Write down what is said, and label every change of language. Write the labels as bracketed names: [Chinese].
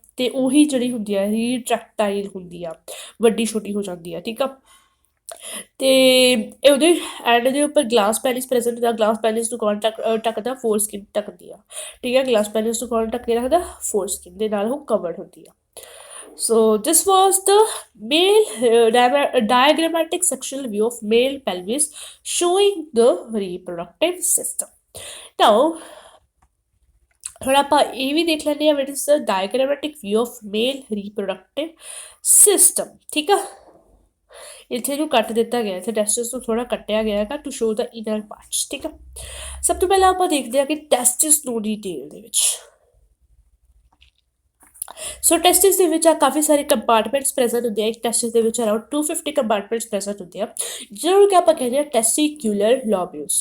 [Punjabi] ਤੇ ਉਹੀ ਜਿਹੜੀ ਹੁੰਦੀ ਆ ਰੀਟਰੈਕਟਾਈਲ ਹੁੰਦੀ ਆ, ਵੱਡੀ ਛੋਟੀ ਹੋ ਜਾਂਦੀ ਆ। ਠੀਕ ਆ, ਤੇ ਉਹਦੇ ਐਂਡ ਦੇ ਉੱਪਰ ਗਲਾਸ ਪੈਨਿਸ ਪ੍ਰੈਜ਼ੈਂਟ ਹੁੰਦਾ। ਗਲਾਸ ਪੈਨਿਸ ਨੂੰ ਕੌਣ ਢੱਕਦਾ, ਫੋਰ ਸਕਿਨ ਢੱਕਦੀ ਆ। ਠੀਕ ਹੈ, ਗਲਾਸ ਪੈਨਿਸ ਨੂੰ ਕੌਣ ਢੱਕ ਕੇ ਰੱਖਦਾ, ਫੋਰ ਸਕਿਨ ਦੇ ਨਾਲ ਉਹ ਕਵਰਡ ਹੁੰਦੀ ਆ। [English] So this was the male diagrammatic sectional view of male pelvis showing the reproductive system. Now [Punjabi] ਹੁਣ ਆਪਾਂ ਇਹ ਵੀ ਦੇਖ ਲੈਂਦੇ ਹਾਂ [English] what is the diagrammatic view of male reproductive system। [Punjabi] ਠੀਕ ਆ, ਇੱਥੇ ਨੂੰ ਕੱਟ ਦਿੱਤਾ ਗਿਆ, ਇੱਥੇ ਟੈਸਟਿਸ ਨੂੰ ਥੋੜਾ ਕੱਟਿਆ ਗਿਆ ਹੈਗਾ [English] To show the inner parts. [Punjabi] ਠੀਕ ਆ, ਸਭ ਤੋਂ ਪਹਿਲਾਂ ਆਪਾਂ ਦੇਖਦੇ ਹਾਂ ਕਿ ਟੈਸਟਿਸ ਨੂੰ ਡਿਟੇਲ ਦੇ ਵਿੱਚ। ਸੋ ਟੈਸਟਿਸ ਦੇ ਵਿੱਚ ਕਾਫੀ ਸਾਰੇ ਕੰਪਾਰਟਮੈਂਟਸ ਪ੍ਰੈਜ਼ੈਂਟ ਹੁੰਦੇ ਆ। ਇੱਕ ਟੈਸਟਿਸ ਦੇ ਵਿੱਚ ਅਰਾਊਂਡ 250 ਕੰਪਾਰਟਮੈਂਟਸ ਪ੍ਰੈਜ਼ੈਂਟ ਹੁੰਦੇ ਆ, ਜਿਹਨੂੰ ਕਿ ਆਪਾਂ ਕਹਿੰਦੇ ਆ ਟੈਸਟੀਕਿਊਲਰ ਲੋਬਿਊਲਸ।